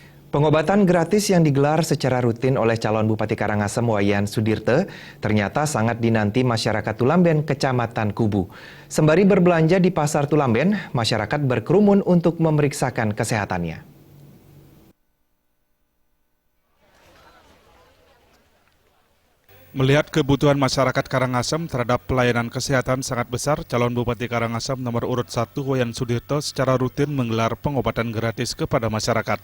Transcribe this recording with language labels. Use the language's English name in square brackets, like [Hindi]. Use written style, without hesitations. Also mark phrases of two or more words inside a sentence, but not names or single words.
[Indonesian] Pengobatan gratis yang digelar secara rutin oleh calon Bupati Karangasem Wayan Sudirte ternyata sangat dinanti masyarakat Tulamben, Kecamatan Kubu. Sembari berbelanja di Pasar Tulamben, masyarakat berkerumun untuk memeriksakan kesehatannya. Melihat kebutuhan masyarakat Karangasem terhadap pelayanan kesehatan sangat besar, calon Bupati Karangasem nomor urut 1 Wayan Sudirte secara rutin menggelar pengobatan gratis kepada masyarakat.